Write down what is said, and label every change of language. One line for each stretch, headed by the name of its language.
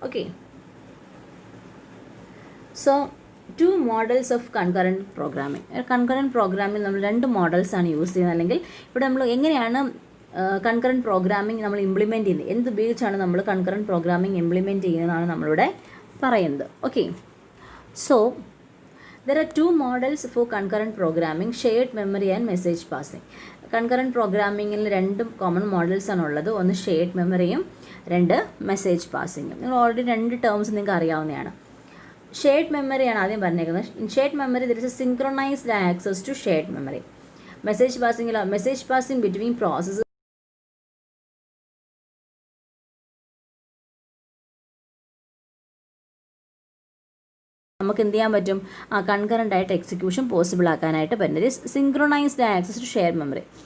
Malayalam: Okay, so 2 models of concurrent programming. Concurrent programming നമ്മൾ 2 മോഡൽസാണ് use ചെയ്യുന്നത്. അല്ലെങ്കിൽ ഇവിടെ നമ്മൾ എങ്ങനെയാണ് കൺകറൻറ്റ് പ്രോഗ്രാമിംഗ് നമ്മൾ ഇംപ്ലിമെൻറ്റ് ചെയ്യുന്നത്, എന്തുപയോഗിച്ചാണ് നമ്മൾ കൺകറൻറ്റ് പ്രോഗ്രാമിംഗ് ഇംപ്ലിമെൻറ്റ് ചെയ്യുന്നതാണ് നമ്മളിവിടെ പറയുന്നത്.
English: Okay, so there are 2 models for concurrent programming, shared memory and message passing.
Malayalam: Concurrent പ്രോഗ്രാമിങ്ങിൽ 2 common models ആണുള്ളത്. ഒന്ന് ഷെയർഡ് മെമ്മറിയും 2 മെസ്സേജ് പാസിങ്ങും. നിങ്ങൾ ഓൾറെഡി 2 ടേംസ് നിങ്ങൾക്ക് അറിയാവുന്നതാണ്. ഷെയർഡ് മെമ്മറിയാണ് ആദ്യം പറഞ്ഞേക്കുന്നത്.
English: In shared memory there is a synchronized access to shared memory.
Malayalam: Message പാസിങ്ങിലോ message passing between processes നമുക്ക് എന്ത് ചെയ്യാൻ പറ്റും, കൺകറൻ്റ് ആയിട്ട് എക്സിക്യൂഷൻ പോസിബിൾ ആക്കാനായിട്ട് പറ്റുന്നത്
English: Synchronized access to share memory.